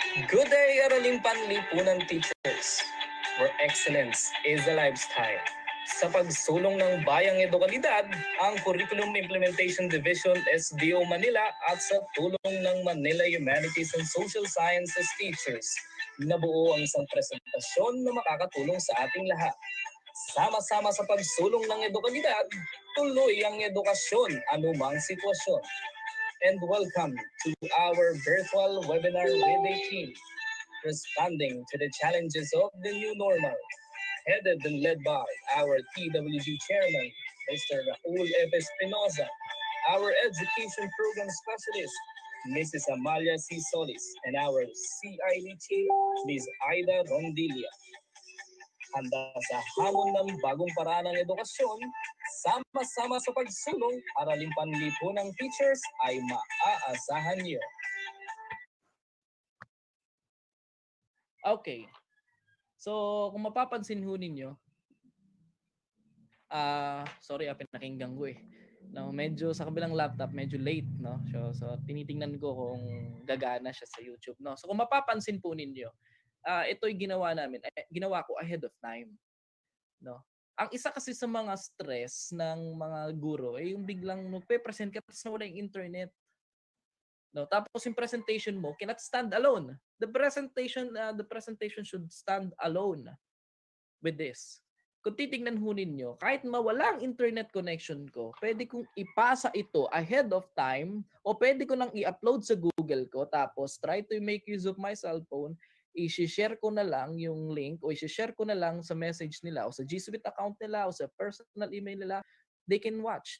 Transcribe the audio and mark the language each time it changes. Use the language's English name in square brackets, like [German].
[English] Good day, Araling Panlipunan teachers, where excellence is a lifestyle. [Filipino] Sa pagsulong ng Bayang Edukalidad, ang Curriculum Implementation Division SDO Manila at sa tulong ng Manila Humanities and Social Sciences teachers, nabuo ang isang presentasyon na makakatulong sa ating lahat. Sama-sama sa pagsulong ng edukalidad, tuloy ang edukasyon anumang sitwasyon. [English] And welcome to our virtual webinar with a team responding to the challenges of the new normal, headed and led by our TWG chairman, Mr. Raul F. Espinoza, our education program specialist, Mrs. Amalia C. Solis, and our CID chief, Ms. Aida Rondilia. [Filipino] Handa sa hamon ng bagong paraan ng edukasyon, sama-sama sa pagsulong, Araling Panlipunang teachers ay maaasahan niyo. Okay. So, kung mapapansin ho ninyo, [English] sorry, [Filipino] pinakinggan ko eh. No, medyo sa kabilang laptop, medyo late, no? So tinitingnan ko kung gagana siya sa YouTube, no? So kung mapapansin po ninyo, ito'y ginawa ko [English] ahead of time, [Filipino] no? Ang isa kasi sa mga stress ng mga guro ay yung biglang magpe-present ka tapos nawala yung internet. No, tapos yung presentation mo [English] cannot stand alone. The presentation should stand alone with this. [Filipino] Kung titingnan ho ninyo, kahit mawala ang internet connection ko, pwede kong ipasa ito ahead of time o pwede ko nang i-upload sa Google ko tapos try to make use of my cellphone, i-share ko na lang yung link o i-share ko na lang sa message nila o sa G Suite account nila o sa personal email nila. [English] They can watch.